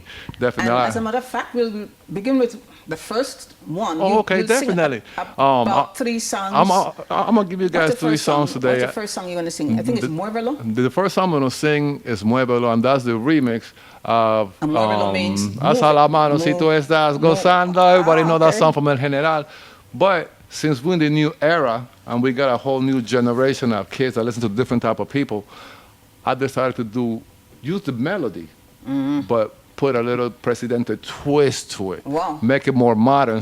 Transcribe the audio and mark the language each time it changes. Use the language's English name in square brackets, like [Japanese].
[English] today. Definitely. And as a matter of fact, we'll begin with the first one. Oh, okay, definitely. About 3 songs. I'm going to give you guys 3 songs today. What's the first song you're going to sing? I think it's Muévelo. The first song I'm going to sing is Muévelo, and that's the remix of Muévelo means [Spanish] Alza la mano si tú estás gozando. [English] Everybody know that song from El General. But since we're in the new era, and we got a whole new generation of kids that listen to different type of people, I decided to use the melody, but put a little Presidente twist to it. Wow. Make it more modern.